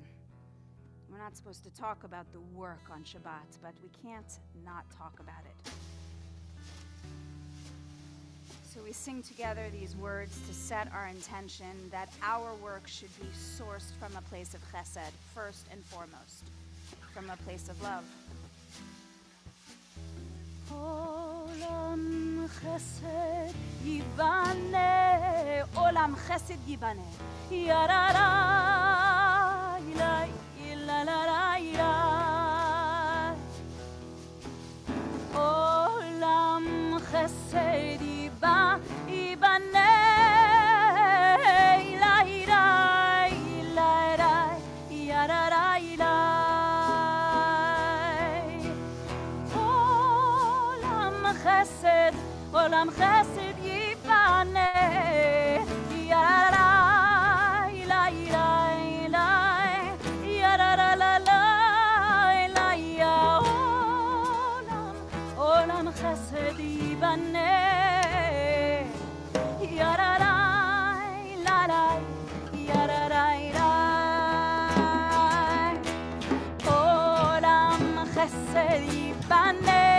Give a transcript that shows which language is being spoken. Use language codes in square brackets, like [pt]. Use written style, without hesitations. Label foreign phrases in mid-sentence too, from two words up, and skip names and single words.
[en] We're not supposed to talk about the work on Shabbat, but we can't not talk about it. So we sing together these words to set our intention that our work should be sourced from a place of chesed, first and foremost, from a place of love. [he] עולם חסד יבנה, עולם חסד יבנה, yarara, ilai, ilalala, ilai. עולם חסד יבנה, ilai, ilai, ilai, yarara, ilai. עולם חסד יבנה, yarara, ilai, ilai, ilai, yarara, la, la, ilai, ya. עולם חסד יבנה, yarara, ilai, yarara, ilai. עולם חסד יבנה.